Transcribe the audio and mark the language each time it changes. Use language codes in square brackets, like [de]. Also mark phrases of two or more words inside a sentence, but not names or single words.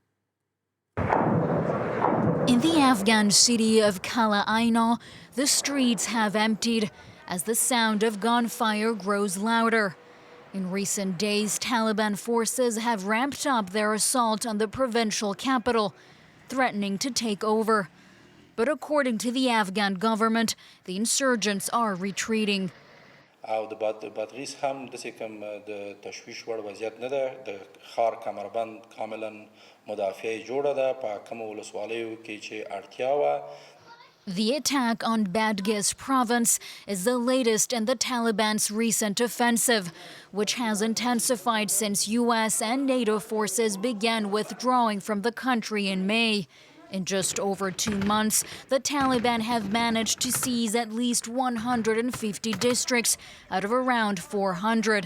[en] In the Afghan city of Kala Aina, the streets have emptied as the sound of gunfire grows louder. In recent days, Taliban forces have ramped up their assault on the provincial capital, threatening to take over. But according to the Afghan government, the insurgents are retreating. [ps] او د بادغیس هم داسې کوم د تشویش وړ وضعیت نه ده د ښار کمربند کاملا مدافع جوړه ده په کومو ولسوالیو کې چې اړتیا وه. [en] The attack on Badghis province is the latest in the Taliban's recent offensive, which has intensified since U.S. and NATO forces began withdrawing from the country in May. In just over 2 months, the Taliban have managed to seize at least 150 districts out of around 400.